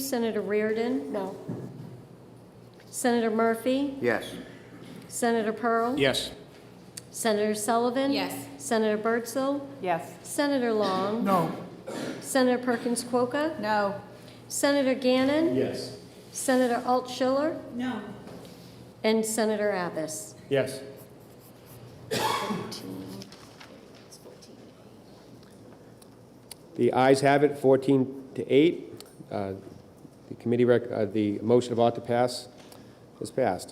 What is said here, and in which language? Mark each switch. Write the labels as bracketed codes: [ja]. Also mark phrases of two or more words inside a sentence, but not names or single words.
[en] Senator Reardon. No. Senator Murphy. Yes. Senator Pearl. Yes. Senator Sullivan. Yes. Senator Birdsell. Yes. Senator Long. No. Senator Perkins Quokka. No. Senator Gannon. Yes. Senator Altschiller. No. And Senator Abbas. Yes. The ayes have it, 14-8. The committee the motion of ought to pass is passed.